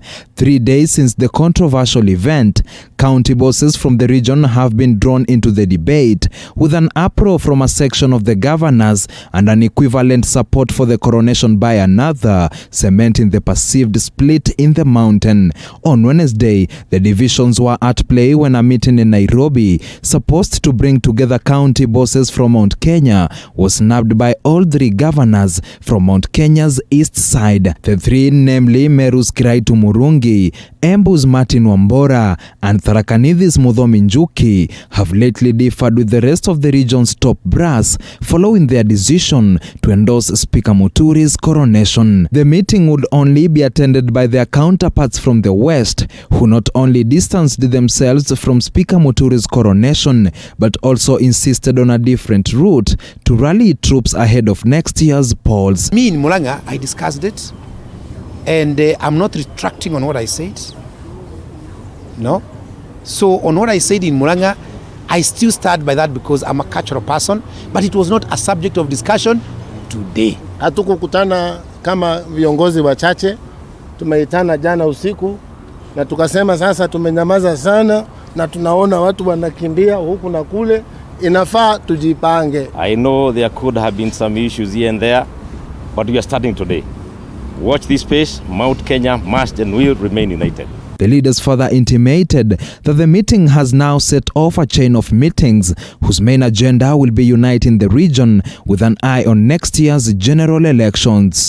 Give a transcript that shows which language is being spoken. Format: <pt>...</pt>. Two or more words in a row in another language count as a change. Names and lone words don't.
<en>3 days since the controversial event, county bosses from the region have been drawn into the debate, with an uproar from a section of the governors and an equivalent support for the coronation by another, cementing the perceived split in the mountain. On Wednesday, the divisions were at play when a meeting in Nairobi, supposed to bring together county bosses from Mount Kenya, was snapped by all three governors from Mount Kenya's east side. The three, namely Meru's Kiraitu Murungi, Embu's Martin Wambora, and Tharaka Nithi Muthomi Njuki, have lately differed with the rest of the region's top brass following their decision to endorse Speaker Muturi's coronation. The meeting would only be attended by their counterparts from the west, who not only distanced themselves from Speaker Muturi's coronation, but also insisted on a different route to rally troops ahead of next year's polls. Me in Murang'a, I discussed it, and I'm not retracting on what I said. No. So on what I said in Murang'a, I still stand by that because I'm a cultural person, but it was not a subject of discussion today.</en> <sw>Hatukukutana kama viongozi wachache, tumeitana jana usiku na tukasema sasa tumenyamaza sana na tunaona watu wanakimbia huku na kule, inafaa tujipange.</sw> <en>I know there could have been some issues here and there, but we are starting today. Watch this space. Mount Kenya must and will remain united. The leaders further intimated that the meeting has now set off a chain of meetings whose main agenda will be uniting the region with an eye on next year's general elections.</en>